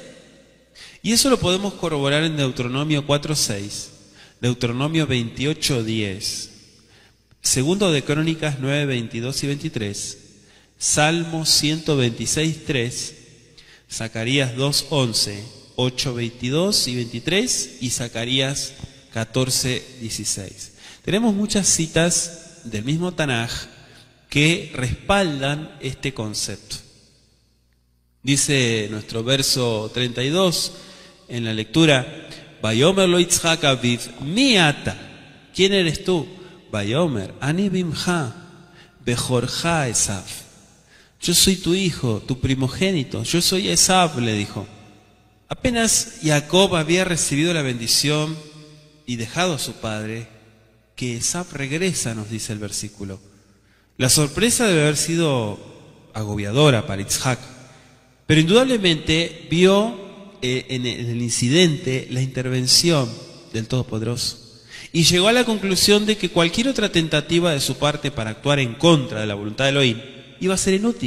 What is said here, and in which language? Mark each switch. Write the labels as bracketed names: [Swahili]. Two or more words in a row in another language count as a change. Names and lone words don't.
[Spanish] Y eso lo podemos corroborar en Deuteronomio 4:6, Deuteronomio 28:10, Segundo de Crónicas 9:22 y 23, Salmo 126:3, Zacarías 2:11, 8:22 y 23 y Zacarías 14:16. Tenemos muchas citas del mismo Tanaj que respaldan este concepto. Dice nuestro verso 32 en la lectura: [Hebrew] ויאמר לו יצחק אביו, מי אתה, [Spanish] ¿quién eres tú? [Hebrew] ויאמר אני בנך בכרך עשו. [Spanish] Yo soy tu hijo, tu primogénito, yo soy Esav, le dijo. Apenas Jacob había recibido la bendición y dejado a su padre, que Esav regresa, nos dice el versículo. La sorpresa debe haber sido agobiadora para Isaac, pero indudablemente vio en el incidente la intervención del Todopoderoso y llegó a la conclusión de que cualquier otra tentativa de su parte para actuar en contra de la voluntad de Elohim iba a ser inútil.